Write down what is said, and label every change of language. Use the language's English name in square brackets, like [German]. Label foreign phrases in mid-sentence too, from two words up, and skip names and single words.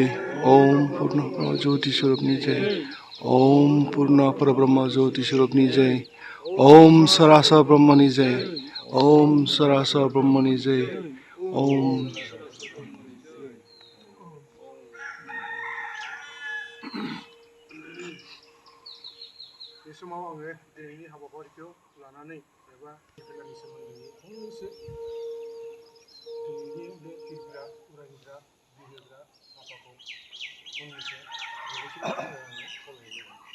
[Bodo] ओम पूर्ण ज्योति स्वरूपनि जय। ओम पूर्ण परब्रह्म ज्योति स्वरूपनि जय। ओम सरासर ब्रह्मनि जय। ओम सरासर ब्रह्मनि जय। ओम बे समाव आङो दिनैनि हाबाफारिखौ लानानै एबा फिरफिलानि सोमोन्दै फंनैसो दिनैनि बे फिरफिला उरायहोग्रा बिरहोग्रा आफाखौ फंनैसो बिबुंथि लानो थाखाय आङो खावलायनाय जाबाय।